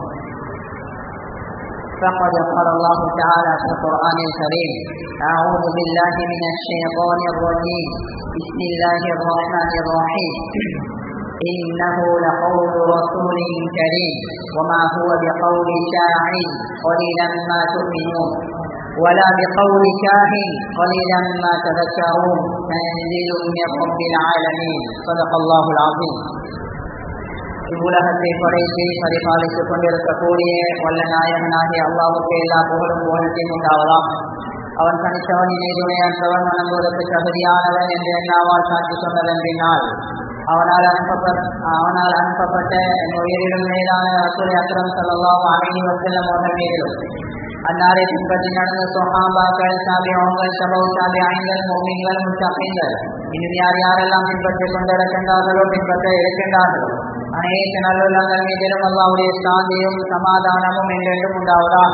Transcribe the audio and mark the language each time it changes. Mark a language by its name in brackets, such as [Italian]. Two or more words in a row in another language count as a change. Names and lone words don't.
[Arabic] فقد قال الله تعالى في القرآن الكريم: أعوذ بالله من الشيطان الرجيم، بسم الله الرحمن الرحيم، إنه لقول رسول كريم وما هو بقول شاعر قليلا ما تؤمنون ولا بقول كاهن قليلا ما تذكرون، تنزيل من رب العالمين. صدق الله العظيم. [Tamil] இவ்வுலகத்தை படைத்து பரிபாலித்துக் கொண்டிருக்கக்கூடிய வல்ல நாயகனாகிய அல்லாஹ்வுக்கு எல்லா புகழும் புகழ்ச்சியும் உண்டாவதாம். அவன் தனித்தவன், இணை துணையற்றவன், வணங்குவதற்கு தகுதியானவன் என்று என்னாவால் சாட்சி சொன்னதன் பின்னால் அவனால் அனுப்பப்பட்ட என் உயிரிலும் மேலான [Arabic] رسول أكرم صلى الله عليه وسلم [Tamil] அவர்கள் மீதிலும், அன்னாரை பின்பற்றி நடந்த ஸஹாபாக்கள், தாபிஊன்கள், தபவு தாபிஈன்கள், முஃமின்கள், முத்தகீன்கள், இன்னும் யார் யாரெல்லாம் பின்பற்றிக் கொண்டிருக்கின்றார்களோ பின்பற்ற இருக்கின்றார்களோ அனைத்து நல்லுள்ளங்கள் மீதிலும் அல்லாஹ்வுடைய சாந்தியும் சமாதானமும் என்றென்றும் உண்டாவதாக.